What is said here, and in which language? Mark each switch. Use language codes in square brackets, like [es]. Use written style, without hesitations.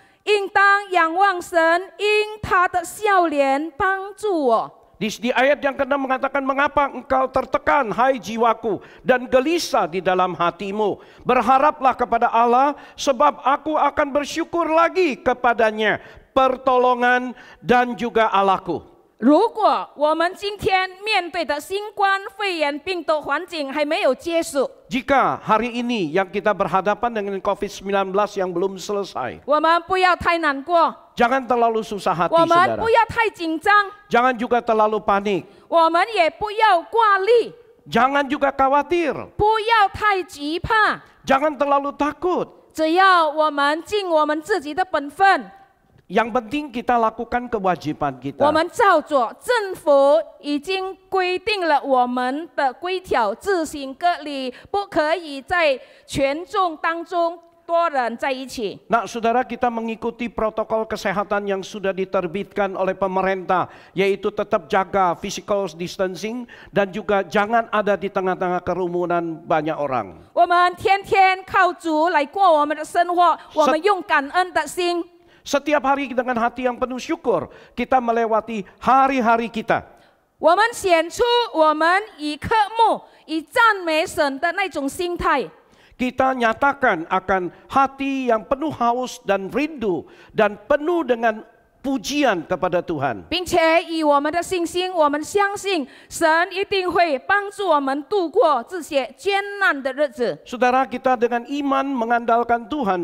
[zh] 应当仰望神，因他的笑脸帮助我。 [id] Di ayat yang ke-6 mengatakan, mengapa engkau tertekan hai jiwaku dan gelisah di dalam hatimu. Berharaplah kepada Allah, sebab aku akan bersyukur lagi kepadanya, pertolongan dan juga Allahku. [zh] 如果我们今天面对的新冠肺炎病毒环境还没有结束， [id] Jika hari ini yang kita berhadapan dengan COVID-19 yang belum selesai, [zh] 我们不要太难过， [id] jangan terlalu susah hati [zh] 我们 [id] saudara. [zh] 不要太紧张， [id] Jangan juga terlalu panik. [zh] 我们也不要挂虑， [id] Jangan juga khawatir. [zh] 不要太惧怕。 [id] Jangan terlalu takut. [zh] 只要我们尽我们自己的本分， [id] Yang penting kita lakukan kewajiban kita. [zh] 们照着政府已经规定了我们的规条，自行隔离，不可以在群众当中多人在一起。 [id] Nah, saudara, kita mengikuti protokol kesehatan yang sudah diterbitkan oleh pemerintah, yaitu tetap jaga physical distancing dan juga jangan ada di tengah-tengah kerumunan banyak orang. [zh] 我们天天靠主来过我们的生活，我们用感恩的心。 [id] Setiap hari dengan hati yang penuh syukur, kita melewati hari-hari kita. [zh] 我们显出我们以渴慕、以赞美神的那种心态。 [id] Kita nyatakan akan hati yang penuh haus dan rindu dan penuh dengan pujian kepada Tuhan. [zh] 并且以我们的信心，我们相信神一定会帮助我们度过这些艰难的日子。 [id] Saudara, kita dengan iman mengandalkan Tuhan.